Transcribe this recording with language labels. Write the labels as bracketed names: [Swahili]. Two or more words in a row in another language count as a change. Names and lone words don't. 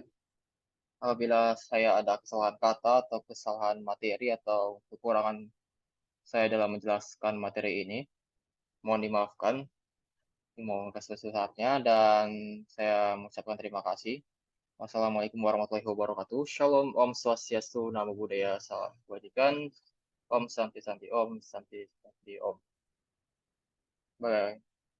[Indonesian] Apabila saya ada kesalahan kata atau kesalahan materi atau kekurangan saya dalam menjelaskan materi ini, mohon dimaafkan. Mohon kesesatnya dan saya mengucapkan terima kasih. [Arabic] والسلام عليكم ورحمة الله وبركاته. [Indonesian] Shalom, [Balinese] Om Swastiastu, [Pali] Namo Buddhaya, [Indonesian] Salam Kebajikan, [Sanskrit] Om Santi Santi Om, Santi Santi Om. [Indonesian] Bye.